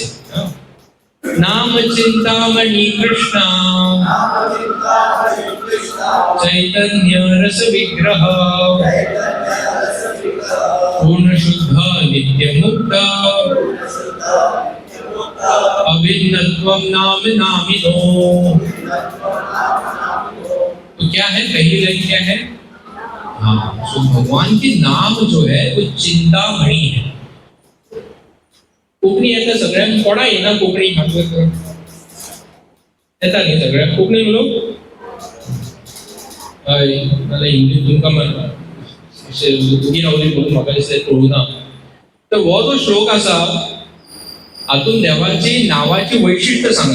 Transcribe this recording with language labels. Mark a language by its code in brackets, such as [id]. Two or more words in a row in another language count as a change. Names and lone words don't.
[sa] नाम चिंतामणि कृष्णा चैतन्य रस विग्रह पूर्ण शुद्ध नित्य मुक्त अभिन्नत्वं नाम नामिनो। [hi] तो क्या है पहली लाइन, क्या है? हाँ, तो भगवान के नाम जो है वो चिंतामणि है। [kok] कोकणी येता सगळ्यांक कोणा येना कोकणी हात येता न्ही सगळ्यांक कोकणी लोक? हय, नाल्यार इंग्लीश तुमकां तुमी रावली म्हणून म्हाका दिसता कळुना। तर हो जो श्लोक आसा हातून देवाची नावाची वैशिष्ट्य सांगा।